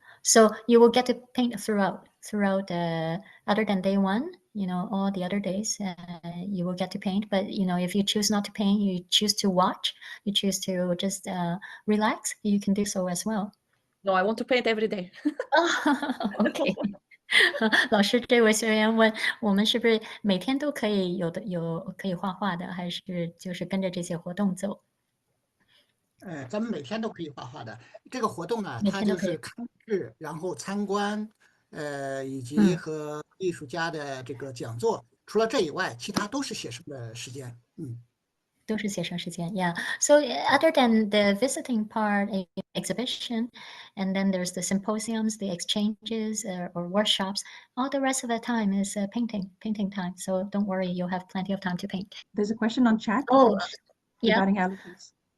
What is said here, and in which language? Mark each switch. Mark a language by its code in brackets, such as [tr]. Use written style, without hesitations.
[en] So you will get to paint throughout other than day one, you know, all the other days, you will get to paint. But, you know, if you choose not to paint, you choose to watch, you choose to just relax, you can do so as well. No, I want to paint every day. [zh] OK 老师，这位学员问我们是不是每天都可以有可以画画的，还是就是跟着这些活动走？咱们每天都可以画画的。这个活动呢，它每天都可以。就是看日，然后参观，以及和艺术家的这个讲座。除了这以外，其他都是写生的时间。都是写生时间 Yeah. [en] So other than the visiting part, exhibition, and then there's the symposiums, the exchanges or workshops, all the rest of the time is painting time. So don't worry, you'll have plenty of time to paint. There's a question on chat yeah. regarding allergies.